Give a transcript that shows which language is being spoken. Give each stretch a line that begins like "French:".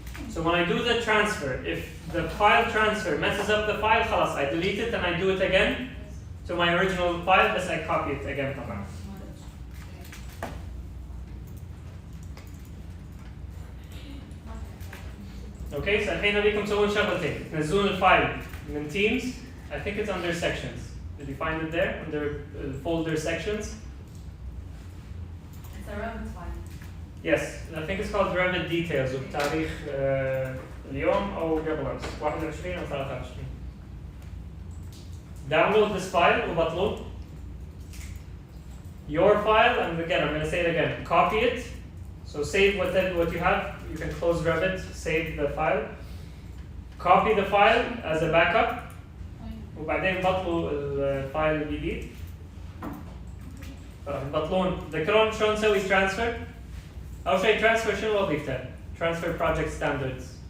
English: So when I do the transfer, if the file transfer messes up the file,
Arabic: خلاص,
English: I delete it and I do it again to my original file,
Arabic: بس
English: I copy it again
Arabic: طبعا. Okay, so الحين أبيكم تسوون شغلتين. تنزلون الفايل من Teams.
English: I think it's under sections. Did you find it there under folder sections? It's a Revit file. Yes, I think it's called Revit Details
Arabic: وبتاريخ اليوم أو قبل أمس 21 أو 23.
English: Download this file
Arabic: وبطلوه.
English: Your file, and again I'm going to say it again. Copy it. So save what you have. You can close Revit, save the file. Copy the file as a backup.
Arabic: وبعدين بطلوا الفايل الجديد. بطلون. ذكرون شلون نسوي transfer؟ أول شيء transfer شنو وظيفته؟ Transfer project standards.